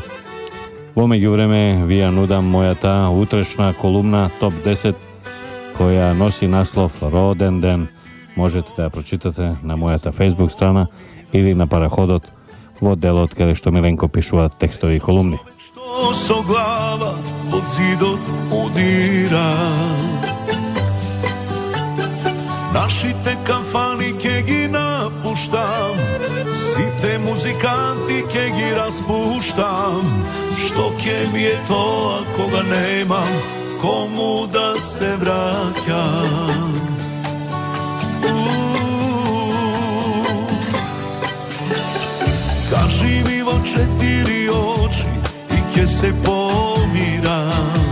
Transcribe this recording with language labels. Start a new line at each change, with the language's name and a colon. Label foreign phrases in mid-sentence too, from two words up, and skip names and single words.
Macedonian: Vo međuvreme vija nudam moja ta utrešna kolumna Top 10 koja nosi naslov Rodenden. Možete da je pročitate na moja ta Facebook strana ili na Parahodot vo delot kada što Milenko pišuva tekstovi kolumni. Što so glava pod zidot udira, Нашите кафани ке ги напуштам, сите музиканти ке ги распуштам. Што ке ми е тоа кога немам кому да се враќам? Кажи ми во 4 очи и ке се помирам.